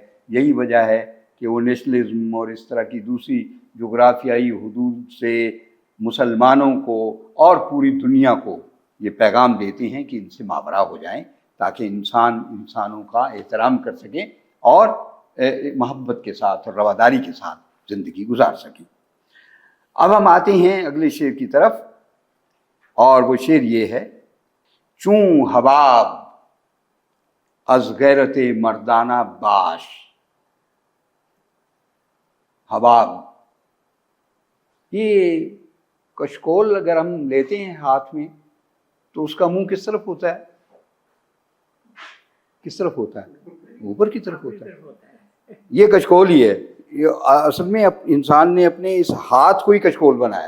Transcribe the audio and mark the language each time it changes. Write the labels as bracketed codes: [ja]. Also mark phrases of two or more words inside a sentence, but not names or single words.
[ur] یہی وجہ ہے کہ وہ نیشنلزم اور اس طرح کی دوسری جغرافیائی حدود سے مسلمانوں کو اور پوری دنیا کو یہ پیغام دیتے ہیں کہ ان سے ماورا ہو جائیں، تاکہ انسانوں کا احترام کر سکیں اور محبت کے ساتھ اور رواداری کے ساتھ زندگی گزار سکیں. اب ہم آتے ہیں اگلے شعر کی طرف، اور وہ شعر یہ ہے: [fa] چوں حباب از غیرت مردانہ باش. [ur] حباب، یہ کشکول اگر ہم لیتے ہیں ہاتھ میں تو اس کا منہ کس طرف ہوتا ہے؟ کس طرف ہوتا ہے؟ اوپر کی طرف ہوتا ہے. یہ کشکول ہی ہے. اصل میں انسان نے اپنے اس ہاتھ کو ہی کشکول بنایا ہے.